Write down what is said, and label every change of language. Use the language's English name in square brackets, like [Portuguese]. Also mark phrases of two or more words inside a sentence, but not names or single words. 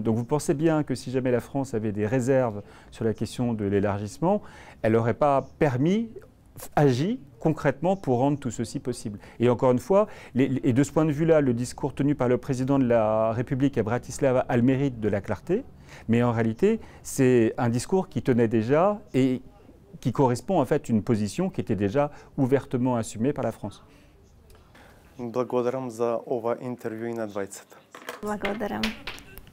[French] Donc vous pensez bien que si jamais la France avait des réserves sur la question de l'élargissement, elle n'aurait pas agi concrètement pour rendre tout ceci possible. Et encore une fois, et de ce point de vue-là, le discours tenu par le président de la République à Bratislava a le mérite de la clarté, mais en réalité, c'est un discours qui tenait déjà et qui correspond en fait à une position qui était déjà ouvertement assumée par la France. [Macedonian] Благодарам за ова интервју и на двајцата. Благодарам.